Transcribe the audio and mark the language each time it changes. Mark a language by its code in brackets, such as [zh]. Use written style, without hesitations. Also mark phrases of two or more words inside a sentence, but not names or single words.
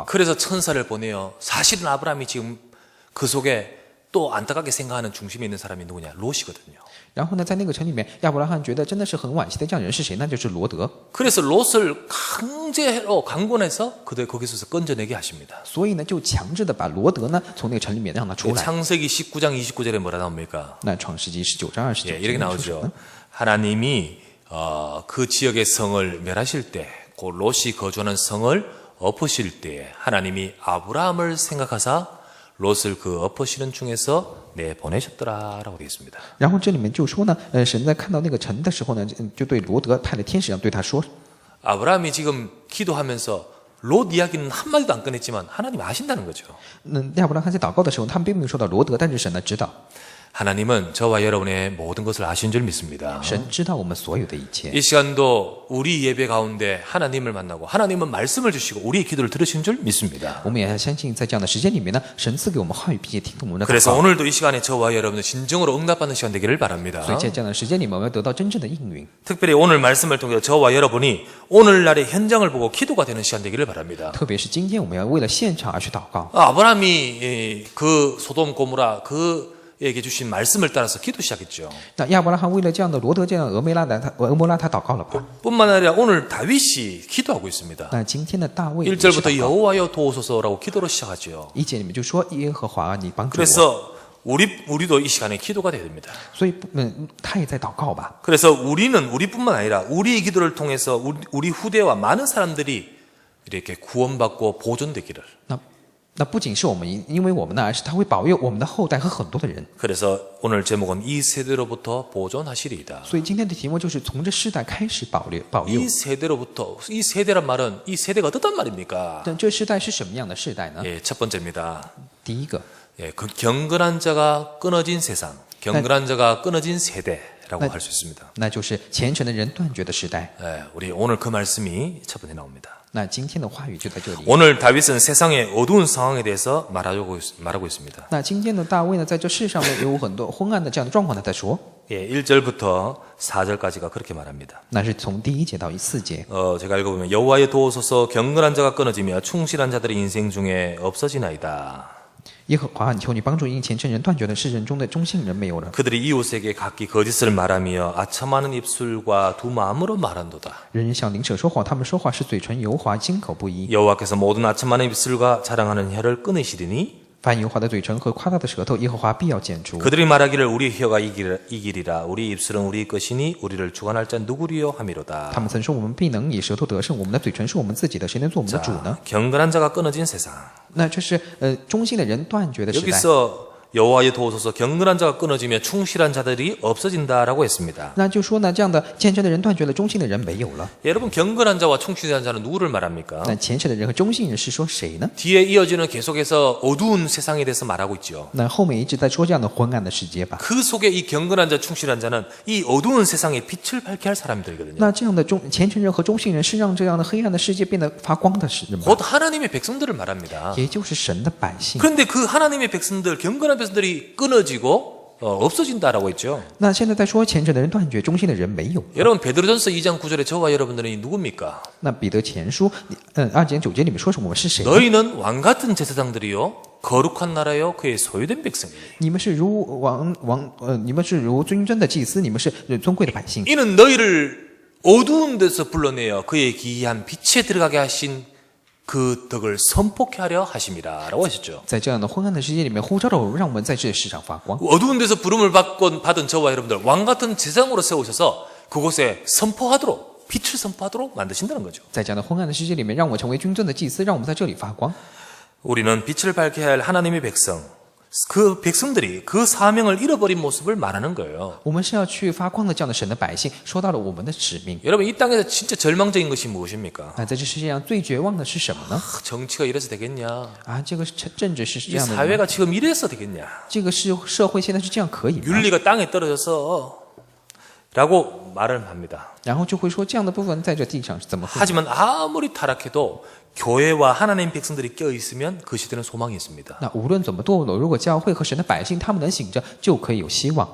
[ko] 그래서 천사를 보내요. 사실은 아브라함이 지금 그 속에 또 안타깝게 생각하는 중심에 있는 사람이 누구냐? 롯이거든요. [zh] 然后呢，在那个城里面，亚伯拉罕觉得真的是很惋惜的，这样人是谁？那就是罗德。 [ko] 그래서 롯을 강제로 강권해서 거기서 건져내게 하십니다. [zh] 所以呢，就强制的把罗德呢从那个城里面让他出来。 [ko] 창세기 19장 29절에 뭐라 나옵니까? [zh] 那创世纪19章29 [ko] 예, 이렇게 [zh] 节说什么 [ko] 나오죠. [zh] 呢？ [ko] 하나님이 그 지역의 성을 멸하실 때, 그 롯이 거주하는 성을 엎으실 때에 하나님이 아브라함을 생각하사 롯을 그 엎으시는 중에서 내보내셨더라라고 되어 있습니다. [zh] 然后这里面就说呢，神在看到那个城的时候呢，就对罗德派了天使，让对他说。 [ko] 아브라함이 지금 기도하면서 롯 이야기는 한마디도 안 꺼냈지만 하나님 아신다는 거죠. [zh] 亚伯拉罕在祷告的时候，他们并没有说到罗德，但是神呢知道， [ko] 하나님은 저와 여러분의 모든 것을 아신 줄 믿습니다. [zh] 神知道我们所有的一切。 [ko] 이 시간도 우리 예배 가운데 하나님을 만나고 하나님은 말씀을 주시고 우리의 기도를 들으신 줄 믿습니다. [zh] 我们也要相信，在这样的时间里面呢，神赐给我们话语，并且听懂我们的祷 [ko] 그래서 [zh] 告。 [ko] 오늘도 이 시간에 저와 여러분의 진정으로 응답받는 시간 되기를 바랍니다. [zh] 所以在这样的时间里面，我们要得到真正的应允。 [ko] 특별히 오늘 말씀을 통해 저와 여러분이 오늘날의 현장을 보고 기도가 되는 시간 되기를 바랍니다. [zh] 特别是今天，我们要为了现场而去祷告。 [ko] 아브라함이 그 소돔 고모라 그에게 주신 말씀을 따라서 기도 시작했죠. [zh] 那亚伯拉罕为了这样的罗德这样的俄摩拉，他祷告了吧？ [ko] 뿐만 아니라 오늘 다윗이 기도하고 있습니다. [zh] 那今天的大卫也是 [ko] 1절부터 [zh] 祷告， [ko] 여호와여 도우소서라고 기도로 시작하죠. [zh] 1 节里面就说耶和华，你帮助我。 [ko] 그래서 우리도 이 시간에 기도가 돼야 됩니다. [zh] 所以他也在祷告吧。 [ko] 그래서 우리뿐만 아니라 우리의 기도를 통해서 우리 후대와 많은 사람들이 이렇게 구원받고 보존되기를. [zh] 那不仅是我们因为我们呢，而是他会保佑我们的后代和很多的人。 [ko] 그래서 오늘 제목은 이 세대로부터 보존하시리이다. [zh] 所以今天的题目就是从这世代开始保佑。 [ko] 이 세대로부터, 이 세대란 말은 이 세대가 어떤 말입니까? [zh] 但这世代是什么样的世代呢？ [ko] 예, 첫 번째입니다. [zh] 第一个， [ko] 예, 그 경건한 자가 끊어진 세상, 경건한 자가 끊어진 세대라고 할 수 있습니다. [zh] 那就是虔诚的人断绝的时代。 [ko] 예, 우리 오늘 그 말씀이 첫 번째 나옵니다. [zh] 那今天的话语就在这里。 [ko] 오늘 다윗은 세상의 어두운 상황에 대해서 말하고 있습니다. [zh] 那今天的大卫呢，在这世上面有很多昏暗的这样的状况，他在说， [ko] 예, 1절부터 4절까지가 그렇게 말합니다. [zh] 那是从第1节到4节。 [ko] 제가 읽어보면 여호와여 도우소서 경건한 자가 끊어지며 충실한 자들이 인생 중에 없어지나이다. [zh] 耶和华，你求你帮助因虔诚人断绝的世人中的忠信人没有了。 [ko] 그들이 이웃에게 각기 거짓을 말하며 아첨하는 입술과 두 마음으로 말한도다. [zh] 人人向邻舍说谎，他们说话是嘴唇油滑，金口不一。 [ko] 여호와께서 모든 아첨하는 입술과 자랑하는 혀를 끊으시리니 [zh] 凡油滑的嘴唇和夸大的舌头，耶和华必要剪除。 [ko] 그들이 말하기를 우리 혀가 이기리라 우리 입술은 우리 것이니 우리를 주관할 자 누구리요 하미로다. [zh] 他们曾说我们必能以舌头得胜，我们的嘴唇是我们自己的，谁能做我们的主呢？ [ko] 경건한 자가 끊어진 세상. [zh] 那这是忠心的人断绝的时代。 [ko] 여기서 여호와의 도우소서 경건한 자가 끊어지며 충실한 자들이 없어진다라고 했습니다. [zh] 那就说呢，这样的虔诚的人断绝了，忠心的人没有了。 [ko] 여러분 경건한 자와 충실한 자는 누구를 말합니까? [zh] 那虔诚的人和忠心人是说谁呢？ [ko] 뒤에 이어지는 계속해서 어두운 세상에 대해서 말하고 있죠. [zh] 那后面一直在说这样的昏暗的世界吧。 [ko] 그 속에 이 경건한 자, 충실한 자는 이 어두운 세상에 빛을 밝게 할 사람들이거든요. [zh] 那这样的虔诚人和忠信人是让这样的黑暗的世界变得发光的人吧， [ko] 곧 하나님의 백성들을 말합니다. [zh] 也就是神的百姓。 [ko] 그런데 그 하나님의 백성들, 경건한 백성들이 끊어지고 없어진다라고 했죠. [zh] 那现在在说虔诚的人断绝，忠心的人没有。 [ko] 여러분 베드로전서 2장 9절에 저와 여러분들이 누굽니까? [zh] 那彼得前书2节9节里面说什么？我们是谁呢？ [ko] 너희는 왕같은 제사장들이요 거룩한 나라요 그의 소유된 백성이니 [zh] 你们是如你们是如尊尊的祭司，你们是尊贵的百姓。 [ko] 이는 너희를 어두운 데서 불러내어 그의 기이한 빛에 들어가게 하신 그 덕을 선포케 하려 하심이라라고 하셨죠. [zh] 在这样的昏暗的世界里面呼召了我们，让我们在这世上发光。 [ko] 어두운 데서 부름을 받은 저와 여러분들 왕 같은 제사장으로 세우셔서 그곳에 선포하도록 빛을 선포하도록 만드신다는 거죠. [zh] 在这样的昏暗的世界里面，让我们成为君尊的祭司，让我们在这里发光。 [ko] 우리는 빛을 밝게 할 하나님의 백성, 그 백성들이 그 사명을 잃어버린 모습을 말하는 거예요. [zh] 我们是要去发光的这样的神的百姓，说到了我们的使命。 [ko] 여러분 이 땅에서 진짜 절망적인 것이 무엇입니까? [zh] 那在这世界上最绝望的是什么呢？ [ko] 정치가 이래서 되겠냐? [zh] 啊，这个政治是这 [ko] 이 [zh] 样的吗， [ko] 사회가 지금 이래서 되겠냐? [zh] 这个是社会现在是这样可以吗？ [ko] 윤리가 땅에 떨어져서 라고 말을 합니다. [zh] 然后就会说这样的部分在这地上是怎么会？ [ko] 하지만 아무리 타락해도 교회와 하나님 백성들이 껴있으면 그 시대는 소망이 있습니다. [zh] 那无论怎么堕落，如果教会和神的百姓他们能醒着，就可以有希望。